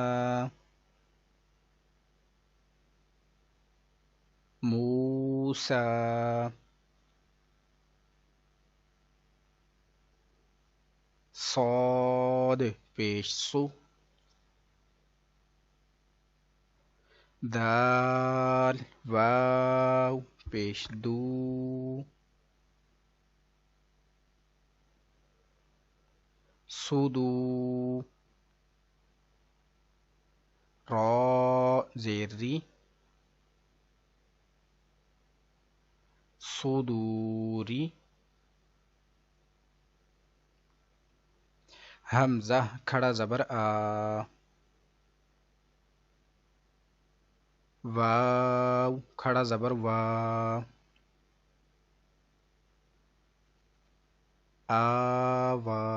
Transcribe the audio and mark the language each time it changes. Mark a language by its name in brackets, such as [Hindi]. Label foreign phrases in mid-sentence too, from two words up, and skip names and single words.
[Urdu] موسا صاد پیش سو دال واو پیش دو سودو را زیر ری صدوری حمزہ کھڑا زبر آ واو کھڑا زبر وا آوا